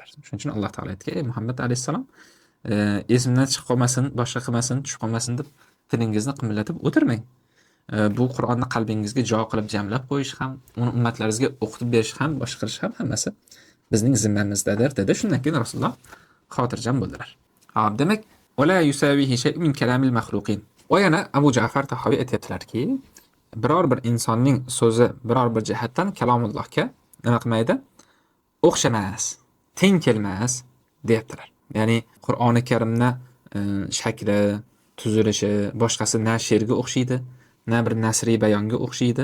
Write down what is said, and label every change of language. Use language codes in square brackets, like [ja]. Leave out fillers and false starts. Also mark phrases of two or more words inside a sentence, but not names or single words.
[uz] Shuning uchun Alloh taolo aytgan, ey Muhammad alayhisalom, esimdan chiqib qolmasin, boshqa qilmasin, tushib qolmasin deb tilingizni qimillatib o'tirmang. Bu Qur'onni qalbingizga jo qilib jamlab qo'yish ham, uni ummatlaringizga o'qitib berish ham, boshqarish ham hammasi bizning zimmamizdadir dedi. Shundan keyin Rasululloh xotirjam bo'ldilar. Xo'p, demak, [ar] ولا يساويه شيء من كلام المخلوقين. [uz] Va yana Abu Ja'far Tahoviy aytibdilarki, biror bir insonning so'zi biror bir jihatdan kalomullohga nima qilmaydi? O'xshamas, teng kelmas deyaptilar. Ya'ni Qur'oni Karimni shakli, tuzilishi boshqasi na she'rga o'xshaydi, na bir nasriy bayonga o'xshaydi.